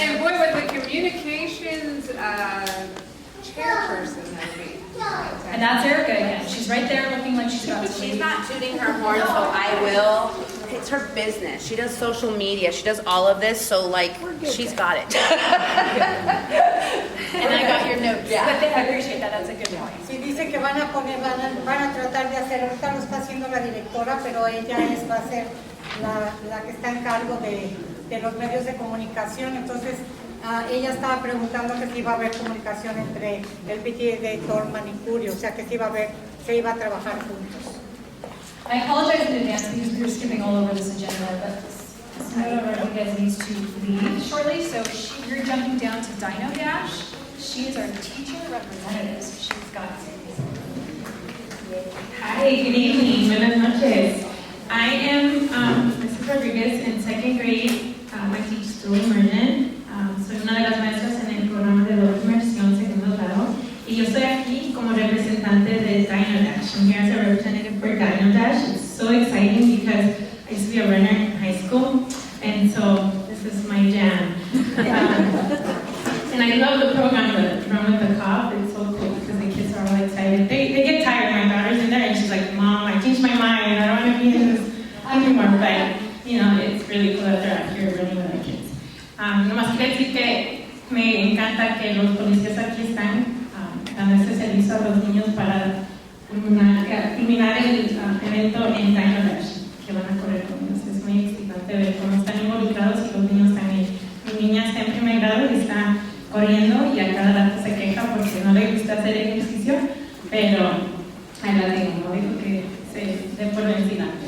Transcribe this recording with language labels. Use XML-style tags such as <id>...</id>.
<en>And boy, with the communications chairperson, that'll be. And that's Erica again. She's right there looking like she's about to leave. She's not tooting her horn, so I will. It's her business. She does social media. She does all of this, so like, she's got it. And I got your notes. But I appreciate that. That's a good point.</en> <es>Sí, dice que van a tratar de hacer, ahorita lo está haciendo la directora, pero ella va a ser la que está en cargo de los medios de comunicación. Entonces, ella estaba preguntando que si iba a haber comunicación entre el PTA de Thorman y Currie, o sea que se iba a trabajar juntos.</es> <en>I apologize in advance because we're skipping all over this agenda, but Senora Rodriguez needs to leave shortly, so you're jumping down to Dino Dash. She is our teacher representative, so she's got Hi, good evening.</en> <es>Buenas noches.</es> <en>I am Mrs. Rodriguez in second grade. I teach dual immersion.</en> <es>Soy una de las maestras en el programa de doble inmersión segundo grado. Y yo estoy aquí como representante de Dino Dash.</es> <en>I'm here as a representative for Dino Dash. It's so exciting because I used to be a runner in high school, and so this is my jam. And I love the program, the Run with the Cop. It's so cool because the kids are all excited. They get tired. My daughter's in there and she's like, Mom, I changed my mind. I don't want to be in this anymore. But, it's really cool that they're out here running with our kids.</en> <es>Nomás quiero decir que me encanta que los policías aquí están dando este servicio a los niños para culminar el evento en Dino Dash, que van a correr con ellos. Es muy excitante ver cómo están involucrados y los niños también. Mi niña está en primer grado y está corriendo y a cada rato se queja porque no le gusta hacer ejercicio, pero ahí la tengo, no dijo que se dé por vencida.</es>